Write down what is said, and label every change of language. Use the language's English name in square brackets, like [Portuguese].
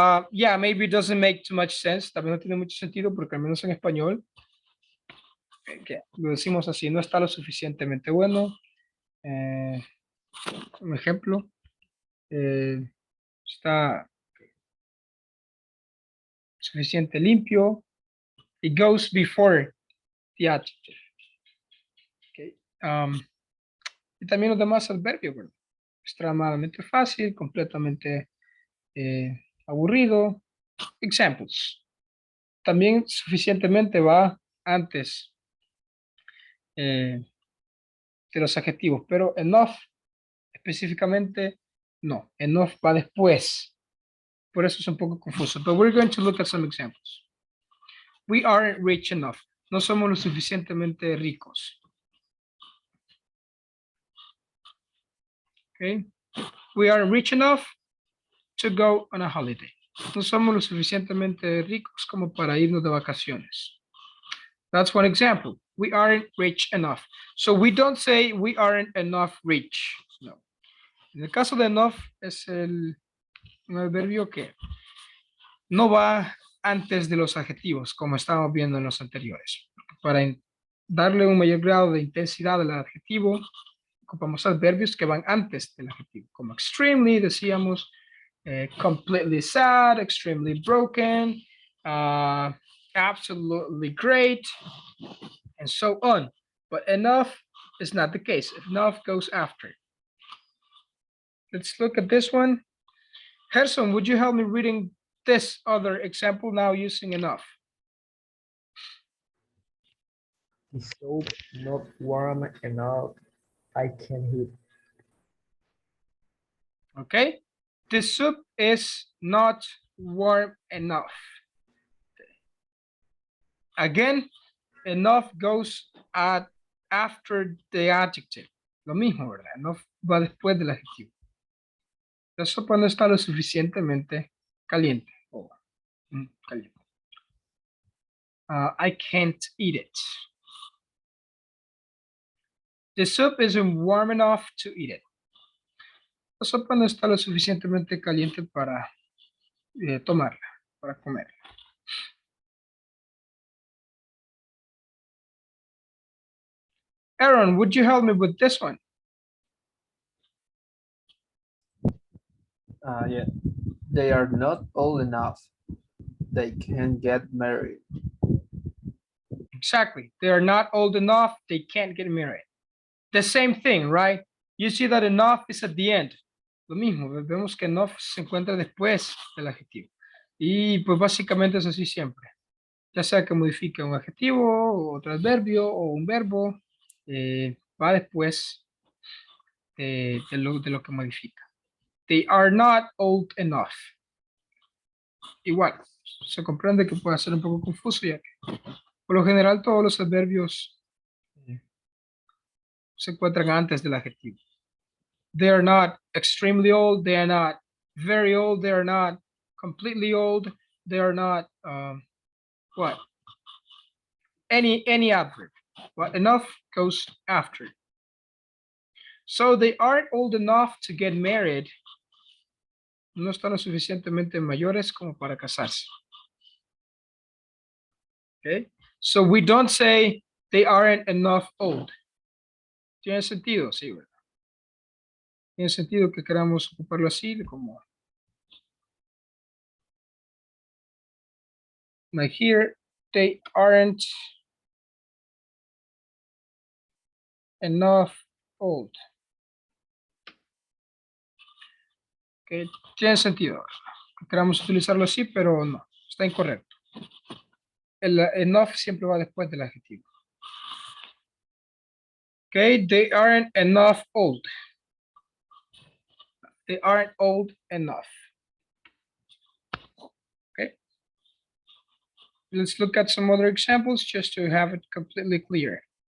[English] Yeah, maybe it doesn't make too much sense. [Spanish] También no tiene mucho sentido porque al menos en español que lo decimos así, no está lo suficientemente bueno. Un ejemplo, está suficiente limpio. [English] It goes before the adjective. Okay. [Spanish] Y también los demás adverbios, bueno, extremadamente fácil, completamente aburrido. Examples. También suficientemente va antes de los adjetivos, pero enough específicamente no. Enough va después. Por eso es un poco confuso. [English] But we're going to look at some examples. We aren't rich enough. [Spanish] No somos lo suficientemente ricos. [English] Okay. We aren't rich enough to go on a holiday. [Spanish] No somos lo suficientemente ricos como para irnos de vacaciones. [English] That's one example. We aren't rich enough. So we don't say we aren't enough rich. [Spanish] No. En el caso de enough es un adverbio que no va antes de los adjetivos, como estábamos viendo en los anteriores. Para darle un mayor grado de intensidad al adjetivo, ocupamos adverbios que van antes del adjetivo, como extremely, decíamos, [English] completely sad, extremely broken, absolutely great, and so on. But enough is not the case. Enough goes after. Let's look at this one. Gerson, would you help me reading this other example now using enough? The soup not warm enough. I can eat. Okay. The soup is not warm enough. Again, enough goes after the adjective. [Spanish] Lo mismo, ¿verdad? Enough va después del adjetivo. La sopa no está lo suficientemente caliente. [English] Caliente. I can't eat it. The soup isn't warm enough to eat it. [Spanish] La sopa no está lo suficientemente caliente para tomarla, para comer. [English] Aaron, would you help me with this one? Yeah, they are not old enough. They can get married. Exactly. They are not old enough. They can't get married. The same thing, right? You see that enough is at the end. [Spanish] Lo mismo, vemos que enough se encuentra después del adjetivo. Y pues básicamente es así siempre. Ya sea que modifique un adjetivo, otro adverbio o un verbo, va después de lo que modifica. [English] They are not old enough. [Spanish] Igual, se comprende que puede ser un poco confuso ya que por lo general todos los adverbios se encuentran antes del adjetivo. [English] They are not extremely old, they are not very old, they are not completely old, they are not what? Any adverb. But enough goes after. So they aren't old enough to get married. [Spanish] No están lo suficientemente mayores como para casarse. [English] Okay? So we don't say they aren't enough old. [Spanish] ¿Tiene sentido? Sí, ¿verdad? Tiene sentido que queramos ocuparlo así, como [English] like here, they aren't enough old. [Spanish] Okay, tiene sentido. Queramos utilizarlo así, pero no, está incorrecto. El enough siempre va después del adjetivo. [English] Okay, they aren't enough old. They aren't old enough. Okay. Let's look at some other examples just to have it completely clear.